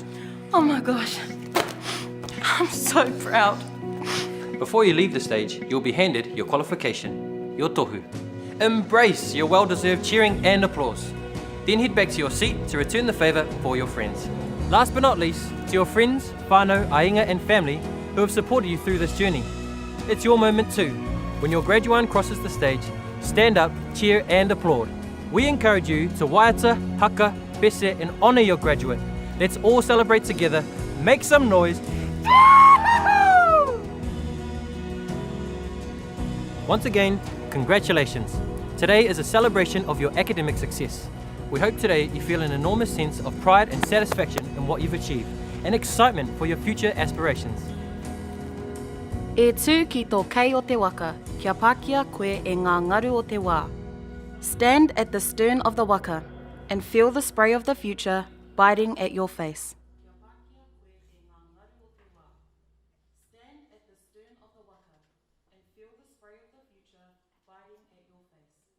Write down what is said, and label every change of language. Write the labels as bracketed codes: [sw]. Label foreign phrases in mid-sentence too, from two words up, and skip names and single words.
[en] Oh my gosh. I'm so proud. Before you leave the stage, you'll be handed your qualification, your tohu. Embrace your well-deserved cheering and applause. Then head back to your seat to return the favour for your friends. Last but not least, to your friends, whānau, ainga and family who have supported you through this journey. It's your moment too. When your graduate crosses the stage, stand up, cheer and applaud. We encourage you to [mi] waiata, haka, [en] bese and honour your graduate. Let's all celebrate together. Make some noise. Once again, congratulations. Today is a celebration of your academic success. We hope today you feel an enormous sense of pride and satisfaction in what you've achieved, and excitement for your future aspirations. [mi] E tū ki tō kei o te waka, kia pākia koe e ngā ngaru o te wā. [en] Stand at the stern of the waka and feel the spray of the future biting at your face. Stand at the stern of the waka and feel the spray of the future biting at your face.